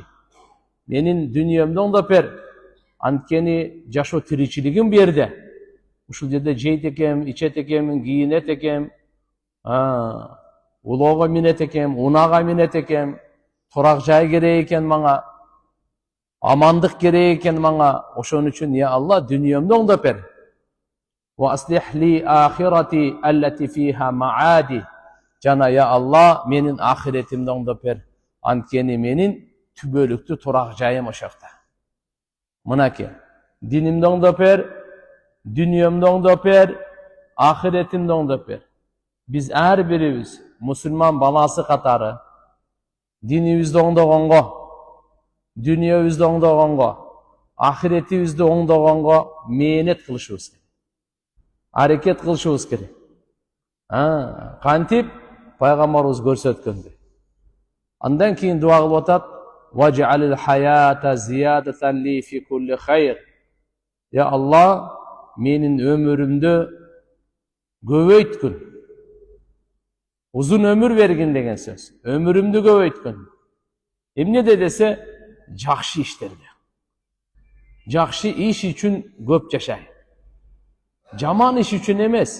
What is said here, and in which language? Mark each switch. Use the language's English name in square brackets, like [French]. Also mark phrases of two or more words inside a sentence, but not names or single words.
[Kyrgyz] Менин дүниемди оңдоп бер. Анткени жашоо тиричилигим берде. Ушул жерде жейт экем, ичет экем, кийинет экем, улоого минет экем, унаага минет экем, турак жай керек экен мага, амандык керек экен мага. Ошон үчүн я Алла, дүниемди оңдоп бер. [Arabic] وأصلح لي آخرتي التي فيها معادي. [Kyrgyz] Жана я Алла, менин ахиретимди оңдоп бер. Анткени менин түбөлүктүү турак жайым ошокто. Мынаке, динимди оңдоп бер, дүниемди оңдоп бер, ахиретимди оңдоп бер. Биз ар бирибиз мусулман баласы катары динибизди оңдогонго, дүниебизди оңдогонго, ахиретибизди оңдогонго мээнет кылышыбыз керек. Аракет кылышыбыз керек. Кантип пайгамбарыбыз көрсөткөндөй. Андан кийин дуа кылып атат: [Arabic] "واجعل الحياة زيادة لي في كل خير." [Kyrgyz] Я Алла, менин өмүрүмдү көбөйткүн. Узун өмүр бергин деген сөз. Өмүрүмдү көбөйткүн. Эмнеде десе, жакшы иштерде. Жакшы иш үчүн көп жашай. Жаман иш үчүн эмес.